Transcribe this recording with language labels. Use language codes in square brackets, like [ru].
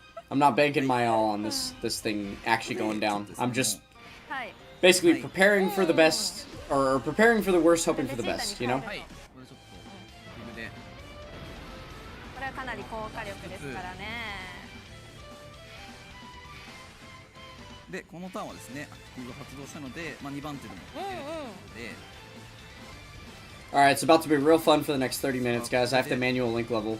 [en] I'm not banking my all on this thing actually going down. I'm just Basically, preparing for the best, or preparing for the worst, hoping for the best, you know? [ja] はい、これちょっとリムでこれはかなり高火力ですからね。でこのターンはですねアクティブが発動したので、まあ、2番手でも出るということで、 [en] Alright, it's about to be real fun for the next 30 minutes, guys. I have the manual link level.